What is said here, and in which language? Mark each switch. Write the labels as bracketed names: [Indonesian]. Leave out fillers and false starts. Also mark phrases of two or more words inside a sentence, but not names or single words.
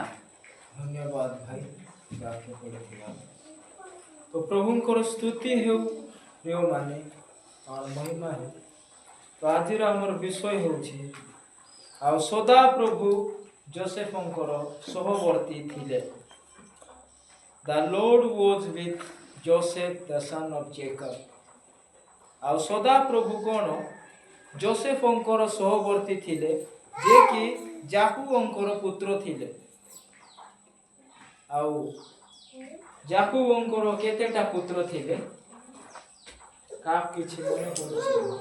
[Odia] ଧନ୍ୟବାଦ ଭାଇ ବାକ୍ୟ ପଢ଼ିଥିଲା। ତ ପ୍ରଭୁଙ୍କର ସ୍ତୁତି ହେଉ, ପ୍ରିୟମାନେ, ଆଉ ମହିମା ହେଉ। ତ ଆଜିର ଆମର ବିଷୟ ହେଉଛି, ଆଉ ସଦାପ୍ରଭୁ ଯୋସେଫଙ୍କର ସହବର୍ତ୍ତୀ ଥିଲେ। [English] The Lord was with Joseph the son of Jacob. [Odia] ଆଉ ସଦାପ୍ରଭୁ କ'ଣ ଯୋସେଫଙ୍କର ସହବର୍ତ୍ତୀ ଥିଲେ, ଯେ କି ଯାକୁବଙ୍କର ପୁତ୍ର ଥିଲେ। ଆଉ ଯାକୁବଙ୍କର କେତେଟା ପୁତ୍ର ଥିଲେ? କାହାକୁ କିଛି ମନେ ପଡୁଛି?